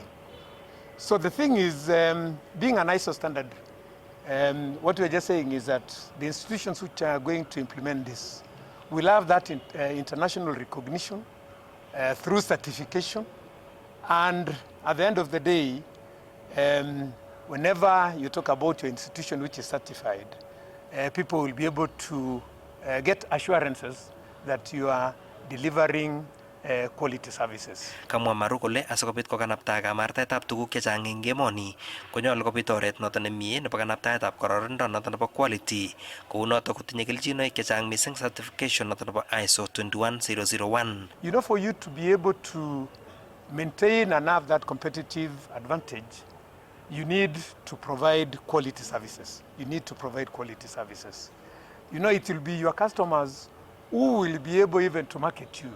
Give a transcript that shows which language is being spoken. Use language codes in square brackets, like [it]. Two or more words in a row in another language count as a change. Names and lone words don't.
[en] So the thing is, being an ISO standard, what we're just saying is that the institutions which are going to implement this will have that international recognition through certification, and at the end of the day, whenever you talk about your institution which is certified, people will be able to get assurances that you are delivering quality services. [kln] Kamwa Maru kole asikobit kokanapta kamartaetab tuguk chechang eng emoni konyolu kobit oret noto nemie nebo kanaptaetab kororindo noto nebo quality kou noto kotinye kelchinoik chechang [en] missing certification [kln] noto nebo ISO 21001. [en] You know, for you to be able to maintain and have that competitive advantage, you need to provide quality services. You need to provide quality services. You know, it will be your customers who will be able even to market you.